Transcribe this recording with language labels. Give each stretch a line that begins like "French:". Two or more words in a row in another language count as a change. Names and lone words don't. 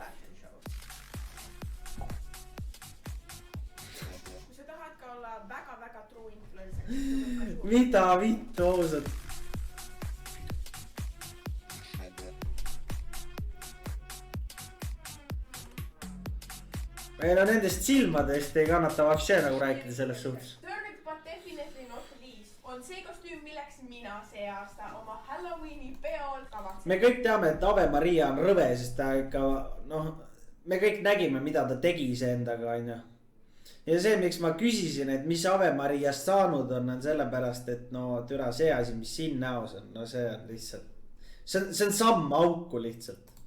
Estonian: Kui sa tahad ka olla väga-väga
English: true influencer.
Estonian: Mida vittu ausalt? ei no nendest silmadest ei kannata vapše nagu rääkida selles suhtes.
English: Third but definitely not least
Estonian: on see kostüüm, milleks mina see aasta oma Halloweeni peol kavatsen. Me kõik teame, et Ave Maria on rõve, sest ta ikka me kõik nägime, mida ta tegi iseendaga, onju. Ja see, miks ma küsisin, et mis Ave Mariast saanud on sellepärast, et no türa see asi, mis siin näos on, no see on lihtsalt, see on samm auku lihtsalt.